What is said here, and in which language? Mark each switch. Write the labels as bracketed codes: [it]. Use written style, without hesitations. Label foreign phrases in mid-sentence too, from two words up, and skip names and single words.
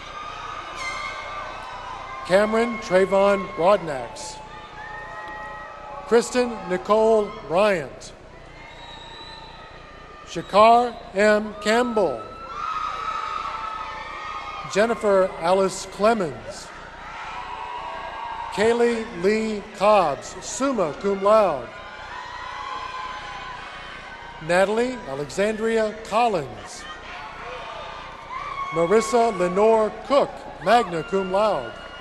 [en] Cameron Trayvon Broadnax. Kristen Nicole Bryant. Shakar M. Campbell. Jennifer Alice Clemens. Kaylee Lee Cobbs, [la] summa cum laude. [en] Natalie Alexandria Collins. Marissa Lenore Cook, [la] magna cum laude.